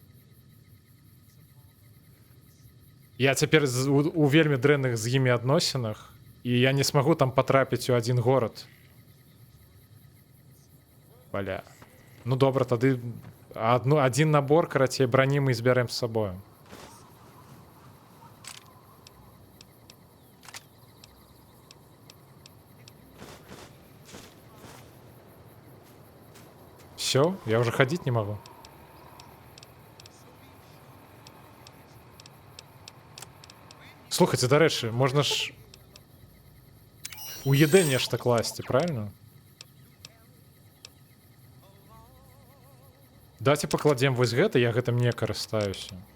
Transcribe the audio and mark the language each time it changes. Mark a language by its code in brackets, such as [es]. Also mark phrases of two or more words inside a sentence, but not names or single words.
[be] Я цяпер у вельмі дрэнных з імі адносінах, і я не смагу там патрапіць у адзін горад. [ru] Бля. [be] Ну добра, тады адзін набор, карацей, брані мы збярэм з сабою. [ru] Все, я уже ходить не могу. [be] Слухайте, дарэчы, можна ж у ЕД нешта класці, правильно? Давайте пакладзем вось гэта, я гэтым не карыстаюся.